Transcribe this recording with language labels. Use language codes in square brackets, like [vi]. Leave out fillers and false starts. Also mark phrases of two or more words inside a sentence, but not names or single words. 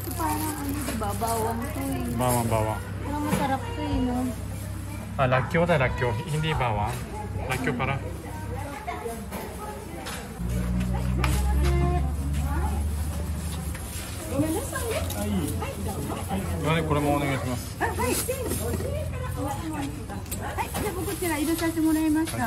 [tl] ano diba? Bawang to eh. Bawang, bawang. Parang masarap to eh, no? [ja] Ah, らっきょうだ、らっきょう。 [tl] hindi bawang. [ja] らっきょうから。はい、これもお願いします。はい、じゃあこちら入れさせてもらいました。